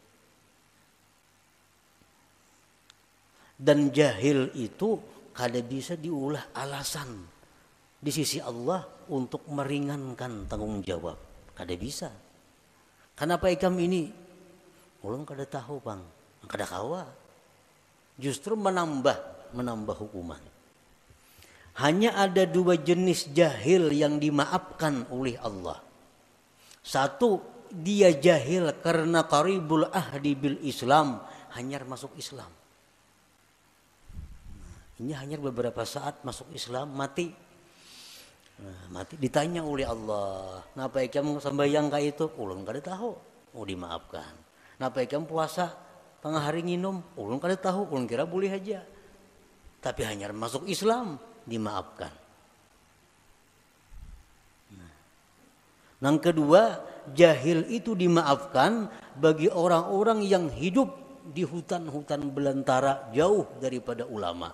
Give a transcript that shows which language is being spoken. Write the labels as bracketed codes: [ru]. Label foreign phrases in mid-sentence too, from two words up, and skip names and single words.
[bjn] Dan jahil itu kada bisa diulah alasan di sisi Allah untuk meringankan tanggung jawab. Kada bisa. Kenapa ikam ini? Ulang kada tahu bang, kada kawa. [id] Justru menambah hukuman. Hanya ada 2 jenis jahil yang dimaafkan oleh Allah. Satu, dia jahil karena [ar] قريب العهد بالإسلام, [id] hanya masuk Islam. Ini hanya beberapa saat masuk Islam, mati. Mati ditanya oleh Allah, [bjn] "Napa ikam sembahyang ka itu?" Ulun kada tahu. Oh, dimaafkan. "Napa ikam puasa?" tengah hari nginum, ulun kada tahu, ulun kira boleh aja. [id] Tapi hanya masuk Islam dimaafkan. Yang kedua, jahil itu dimaafkan bagi orang-orang yang hidup di hutan-hutan belantara jauh daripada ulama.